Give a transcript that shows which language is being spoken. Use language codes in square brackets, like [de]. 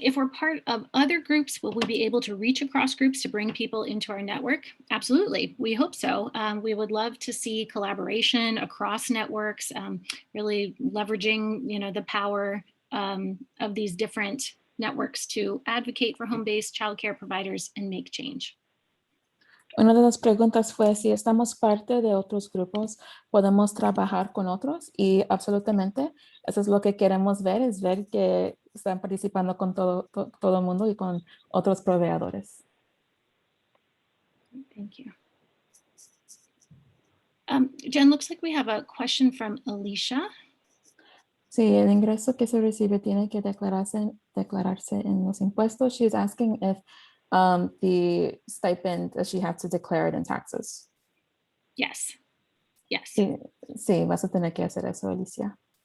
[en] If we're part of other groups, will we be able to reach across groups to bring people into our network? Absolutely. We hope so. We would love to see collaboration across networks, really leveraging, the power of these different networks to advocate for home-based childcare providers and make change. [es] Una de las preguntas fue si estamos parte de otros grupos, podemos trabajar con otros, y absolutamente eso es lo que queremos ver, es ver que están participando con todo el mundo y con otros proveedores. [en] Thank you. Jen, looks like we have a question from Alicia. [es] Sí, el ingreso que se recibe tiene que declararse en los impuestos. [en] She's asking if the stipend, she has to declare it in taxes. Yes. Yes. [es] Sí, vas a tener que hacer eso, Alicia.